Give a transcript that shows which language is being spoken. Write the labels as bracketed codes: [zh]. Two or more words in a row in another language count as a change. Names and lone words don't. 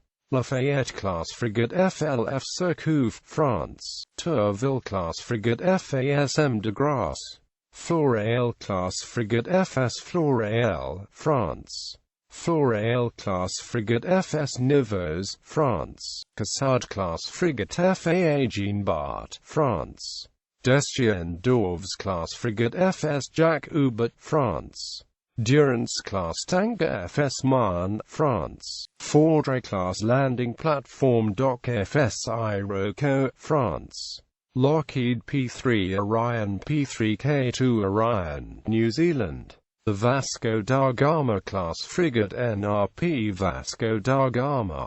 [en] Lafayette-class frigate FLF Surcouf, France. Tourville-class frigate FASM de Grasse. Floréal-class frigate FS Floréal, France. Floréal-class frigate FS Nivose, France. Cassard-class frigate FAA Jean Bart, France. Destienne d'Orves-class frigate FS Jacques Hubert, France. Durance-class tanker FS Marne, France. Fordray-class landing platform dock FS Iroko, France. Lockheed P3 Orion P3K2 Orion, New Zealand. The Vasco da Gama-class frigate NRP Vasco da Gama.